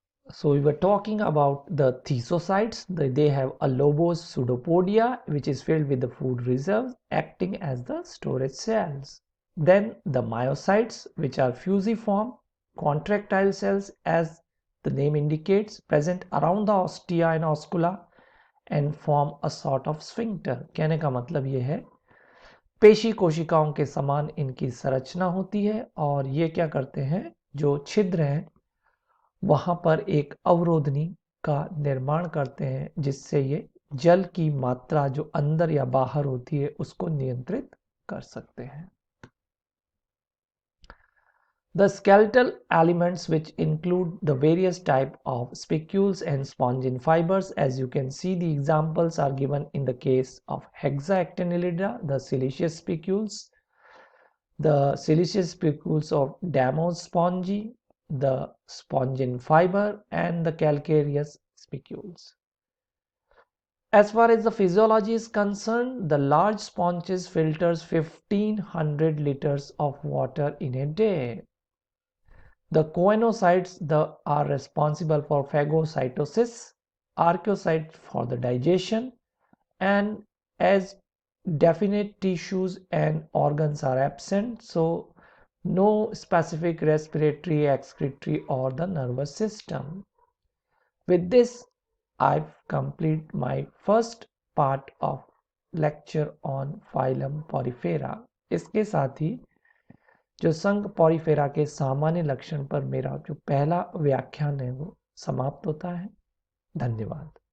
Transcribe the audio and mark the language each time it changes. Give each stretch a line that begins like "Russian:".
English: So we were talking about the schizocytes. They have a lobose pseudopodia, which is filled with the food reserves, acting as the storage cells. Then the myocytes, which are fusiform contractile cells, as the name indicates, present around the ostia and oscula and form a sort of sphincter.
Hindi: कहने का मतलब ये है पेशी कोशिकाओं के समान इनकी संरचना होती है और ये क्या करते हैं, जो छिद्र हैं वहां पर एक अवरोधनी का निर्माण करते हैं जिससे ये जल की मात्रा जो अंदर या बाहर होती है उसको नियंत्रित कर सकते हैं.
English: The skeletal elements, which include the various type of spicules and spongin fibers, as you can see the examples are given in the case of hexaactinellida, the siliceous spicules, the siliceous spicules of Damose spongy, the spongin fiber, and the calcareous spicules. As far as the physiology is concerned, the large sponges filters 1500 liters of water in a day. The choanocytes are responsible for phagocytosis, archaeocytes for the digestion, and as definite tissues and organs are absent, so no specific respiratory, excretory, or the nervous system. With this, I've completed my first part of lecture on phylum Porifera.
Hindi: इसके साथ ही जो संघ Porifera के सामान्य लक्षण पर मेरा जो पहला व्याख्यान है वो समाप्त होता है. धन्यवाद.